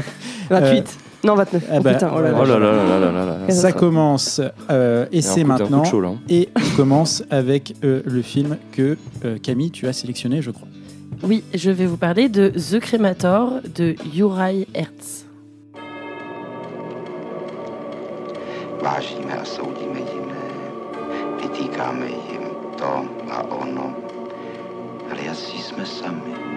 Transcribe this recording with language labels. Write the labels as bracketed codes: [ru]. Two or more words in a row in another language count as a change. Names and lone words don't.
[fr] 28. Non, 29. Ah bah, putain, oh là là. Oh là là là là là là là. Ça commence et c'est un coup de maintenant. chaud, là, hein. Et on commence avec le film que Camille, tu as sélectionné, je crois. Oui, je vais vous parler de The Cremator de Uri Hertz. [cs] Vážíme a soudíme jiné, vytýkáme jim to a ono, ale jací jsme sami.